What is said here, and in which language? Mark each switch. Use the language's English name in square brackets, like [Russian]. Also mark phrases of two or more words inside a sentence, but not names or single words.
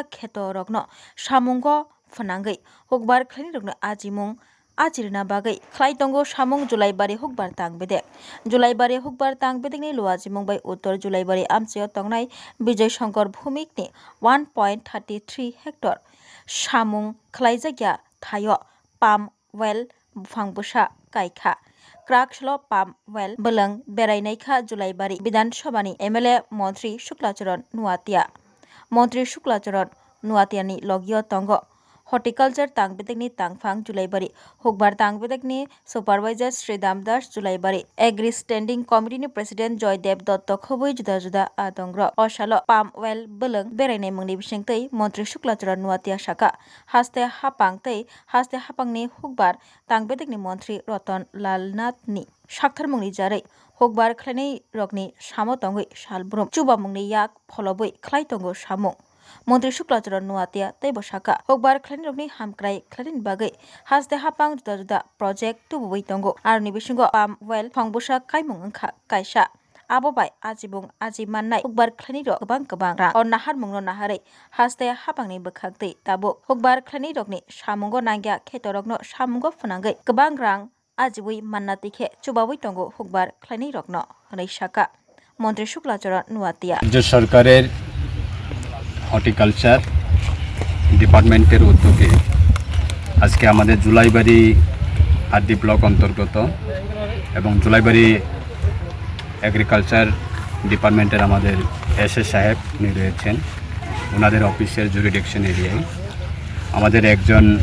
[Kok Borok] kheto rokno samungo phunangui hukbar khlainai rokno ajimung ajirna bagui khlai tongo samung July bari hukbar tang bedek July bari hukbar tang bedekni luajimung bai uttor July bari amchaio tongnai Bijay Shankar Bhumikni 1.33 hector samung khlaijak thaio [English] palm well [Kok Borok] buphang kaikha Krakslo [English] palm well [Kok Borok] belang berainaikha July bari Bidhan Sabhani MLA Montri Shuklacharan Nuatiani logio tongo Horticulture tangbedekni tangphang July bari hukbar tangbedekni supervisor Sri Damdas July bari Agri Standing Committee ni President Joydev Dotto khubui juda adongro osalo [English] palm well [Kok Borok] belang berainai mungni bisingtwi Montri Shuklacharan Nuatia saka haste hapangni hukbar tangbedekni Montri Ratan Lal Nath ni saktarmungni jarui hukbar khlainai rokni samo tongui salbrum chubamungni yak pholobui khlai tongo samung Montri Shuklacharan Nuatia teibo saka hukbar khlainai rokni hamkrai khlainani bagui haste hapang juda project tubui tongo aroni bisingo [English] palm well [Kok Borok] phangbusa kaimung wngkha kaisa abo bai ajibung ajimannai hukbar khlainai rok kwbang rang o naharmungno naharui haste hapangni bwkhakti tabuk hukbar khlainai rokni samungo nangya kheto rokno samungo phunangui kwbang rang ajibui manna tikhe chubawi tongo hukbar khlainai rokno hwnui saka Montri Shuklacharan Nuatia [Bangla] রাজ্য সরকারের [English] horticulture department's [Bangla] উদ্যোগে আজকে আমাদের জুলাইবাড়ি [English] RD block [Bangla] অন্তর্গত এবং জুলাইবাড়ি [English] agriculture department's [Bangla] আমাদের এসএস সাহেব উনি রয়েছেন ওনাদের অফিসের [English] jurisdiction area [Bangla] আমাদের একজন